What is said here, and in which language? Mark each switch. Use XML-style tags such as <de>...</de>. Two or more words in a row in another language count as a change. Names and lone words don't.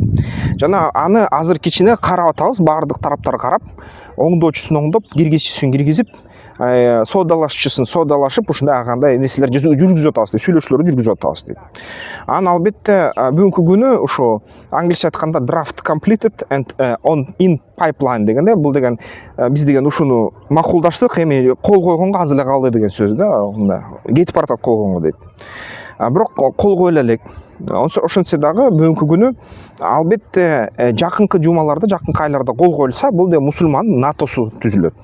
<ky>Жана аны азыр кичине карап атабыз, баардык тараптар карап, оңдоочусун оңдоп, киргизүүсүн киргизип, соодалашчысын соодалашып, ушундай кандай нерселер жүргүзүп атабыз дейт, сүйлөшүүлөрдү жүргүзүп атабыз дейт. Албетте бүгүнкү күнү ошо англисче айтканда</ky> <en>draft completed and in pipeline</en> <ky>дегенде, бул деген биз деген ушуну макулдаштык, эми кол койгонго азыр эле калды деген сөз да, кетип баратат кол койгонго дейт. Бирок кол кое элек. Ошентсе дагы бүгүнкү күнү албетте жакынкы жумаларда, жакынкы айларда кол коюлса, бул да мусулман натосу түзүлөт.</ky>